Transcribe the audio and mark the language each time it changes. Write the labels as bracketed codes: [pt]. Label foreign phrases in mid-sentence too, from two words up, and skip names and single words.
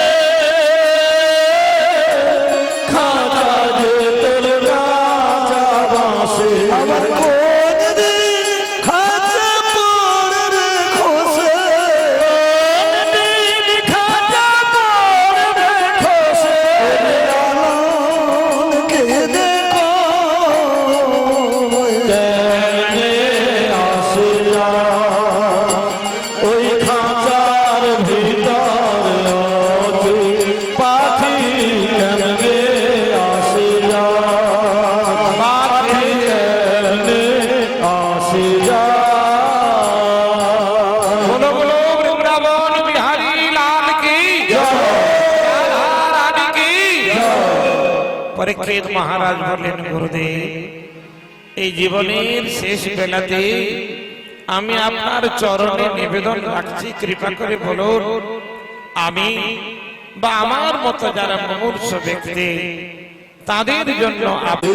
[bn] খাঁচা যে তোর রাজা বাসে, আমার কোন দিন খাঁচা পড়বে খসে, দিন খাঁচা পড়বে খসে, কে দেখো কেনে আসিয়া ওই খাঁচার ভিতর আছে পাখি, কেনে আসিয়া পাখি কেনে আসিয়া। [hi] बोलो बोलो वृंदावन बिहारी लाल की जय, राधा रानी की जय। [bn] परीक्षित महाराज বললেন, গুরুদেব, এই জীবনের শেষ বেলাতে আমি আপনার চরণে নিবেদন রাখছি, কৃপা করে বলুন আমি বা আমার মতো যারা মুমূর্ষ ব্যক্তি তাদের জন্য আপনি